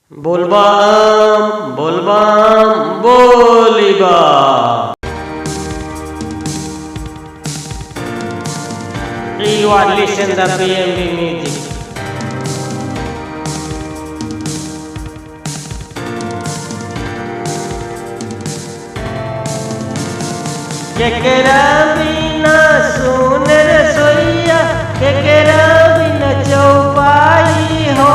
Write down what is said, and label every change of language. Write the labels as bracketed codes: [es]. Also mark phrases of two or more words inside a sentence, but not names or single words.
[bho] बोलबम बोलबम बोलिबा। [en] You are listening to BMB music. [bho] केकरा बिना सुन रसोइया, केकरा बिना चौपाई हो।